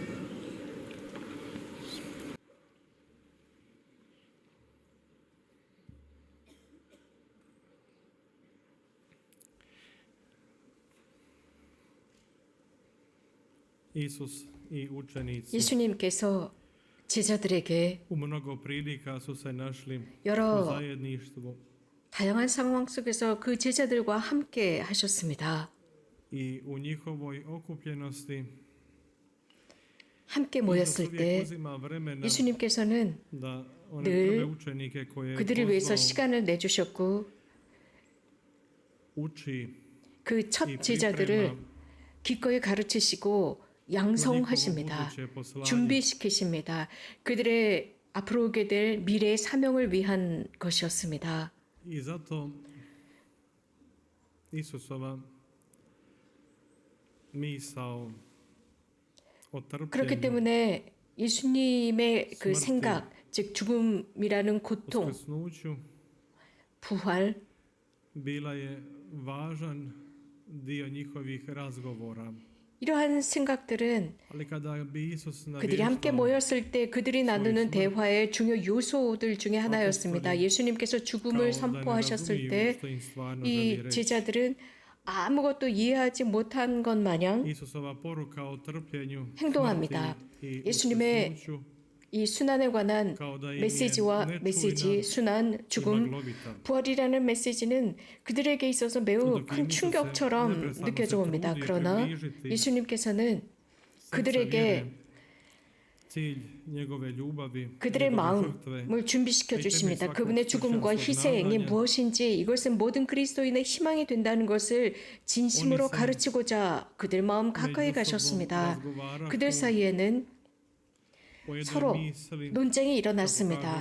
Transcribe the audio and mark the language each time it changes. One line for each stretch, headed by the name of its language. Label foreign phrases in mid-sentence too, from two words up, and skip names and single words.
Croatian: Isus i učenici
Korean: 예수님께서 제자들에게
Croatian: u mnogo prilika su se našli u
Korean: 여러
Croatian: zajedništvu
Korean: 다양한 상황 속에서 그 제자들과 함께 하셨습니다.
Croatian: i u njihovoj okupljenosti.
Korean: 함께
Croatian: Isus
Korean: 모였을
Croatian: uvijek
Korean: 때
Croatian: uzima vremena
Korean: 예수님께서는
Croatian: da one
Korean: 늘
Croatian: prve učenike koje je
Korean: 그들을 위해서
Croatian: pozvao
Korean: 시간을 내주셨고
Croatian: uči
Korean: 그
Croatian: i
Korean: 첫
Croatian: priprema
Korean: 제자들을 기꺼이 가르치시고 양성하십니다. 준비시키십니다. 그들의 앞으로 오게 될 미래의 사명을 위한 것이었습니다.
Croatian: I zato Isusova misao o
Korean: 그렇기
Croatian: trpljenju,
Korean: 때문에 예수님의 그 스마트. 생각, 즉 죽음이라는 고통,
Croatian: uskrsnuću
Korean: 부활,
Croatian: bila je važan dio njihovih razgovora.
Korean: 이러한 생각들은
Croatian: Ali kada bi Isus
Korean: 그들이 함께
Croatian: navještao
Korean: 모였을 때 그들이 나누는 대화의 중요 요소들 중에 하나였습니다. 예수님께서 죽음을
Croatian: kao da ne
Korean: 선포하셨을
Croatian: razumiju
Korean: 때
Croatian: što im stvarno želi
Korean: 이
Croatian: reći.
Korean: 제자들은 아무것도 이해하지 못한 것 마냥
Croatian: Isusova poruka o trpljenju,
Korean: 행동합니다.
Croatian: smrti i
Korean: 예수님의
Croatian: uskrsnuću
Korean: 이 순환에 관한
Croatian: kao da im je
Korean: 메시지와 메시지,
Croatian: nečujna
Korean: 순환,
Croatian: i
Korean: 죽음,
Croatian: maglovita.
Korean: 부활이라는 메시지는 그들에게 있어서 매우 큰 충격처럼 느껴져 옵니다. 그러나 예수님께서는 그들에게
Croatian: cilj njegove ljubavi,
Korean: 그들의
Croatian: njegove žrtve,
Korean: 마음을 준비시켜 주십니다. 그분의 죽음과 희생이 무엇인지, 이것은 모든 그리스도인의 희망이 된다는 것을 진심으로 가르치고자 그들 마음 가까이 가셨습니다. 그들 사이에는 서로 논쟁이 일어났습니다.